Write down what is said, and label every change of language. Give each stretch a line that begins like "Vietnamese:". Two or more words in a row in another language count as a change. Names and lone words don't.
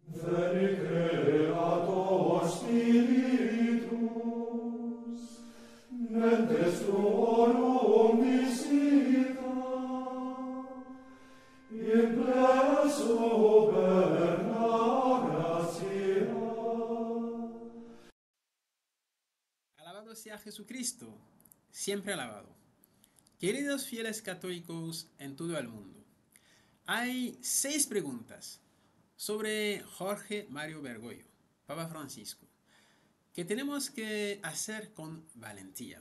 Latin: Creator Spiritus, mentes tuorum visita, in pleso perna gratia.
Spanish: Alabado sea Jesucristo, siempre alabado. Queridos fieles católicos en todo el mundo, hay 6 preguntas sobre Jorge Mario Bergoglio, Papa Francisco, que tenemos que hacer con valentía.